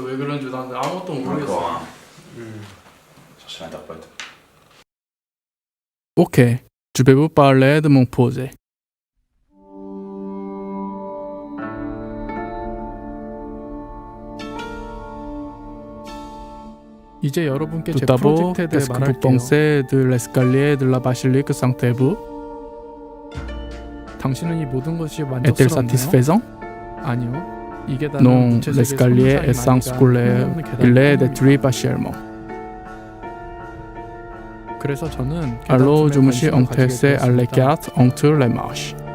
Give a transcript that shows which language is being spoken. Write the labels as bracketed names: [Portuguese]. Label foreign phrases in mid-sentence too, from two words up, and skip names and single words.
[Korean] 왜 그런지 난 아무것도 모르겠어요. [French] Encore, hein. Chercher l'interprète. Ok, je vais vous parler de mon projet. [Korean] 이제 여러분께 제 프로젝트에 대해 말할게요. [French] Vous pensez de l'escalier de la basilique Saint-Thébut? [Korean] 당신은 이 모든 것이 만족스럽나요? [French] Est-elle satisfaisant? 아니요. Non, l'escalier est sans couleur. Il est détruit partiellement. Alors je me suis intéressé à l'écart entre les marches.